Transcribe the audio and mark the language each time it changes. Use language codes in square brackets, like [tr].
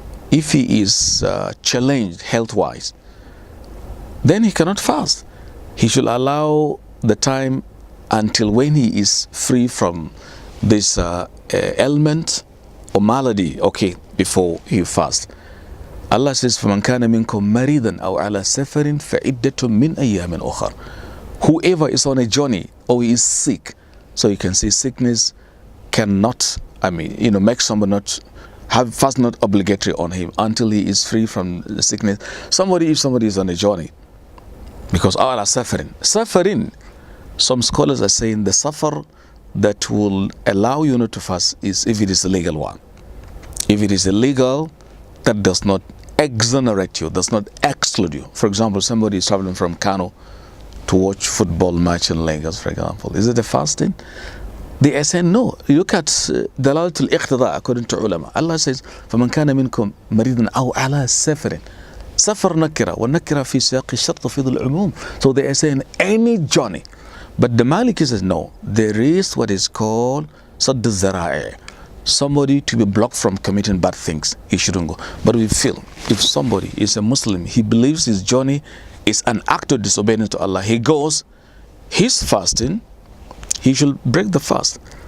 [en] If he is challenged health-wise, then he cannot fast. He should allow the time until when he is free from this ailment or malady, okay, before he fasts. Allah says, [ar] فَمَنْ كَانَ مِنْكُمْ مَرِيضًا أَوْ عَلَى سَفَرٍ فَعِدَّةٌ مِنْ أَيَّامٍ أُخَرٍ. [en] Whoever is on a journey or he is sick, so you can see sickness cannot, make someone not have fast, not obligatory on him until he is free from the sickness. If somebody is on a journey, because Allah suffering, some scholars are saying the suffer that will allow you not to fast is if it is a legal one. If it is illegal, that does not exonerate you, does not exclude you. For example, somebody is traveling from Kano to watch football match in Lagos, for example. Is it a fasting? They are saying no. You look at Dalalat al-Iqtida according to ulama. Allah says, [ar] فَمَنْ كَانَ مِنْكُمْ مَرِيضًا أَوْ عَلَى سَفَرٍ. Safar nakira, wa nakira fi siyaqi shart fi al-umum. [en] So they are saying any journey. But the Maliki says no. There is what is called sadd al-zara'i. Somebody to be blocked from committing bad things, he shouldn't go. But we feel if somebody is a Muslim, he believes his journey is an act of disobedience to Allah, he goes, he's fasting, he should break the fast.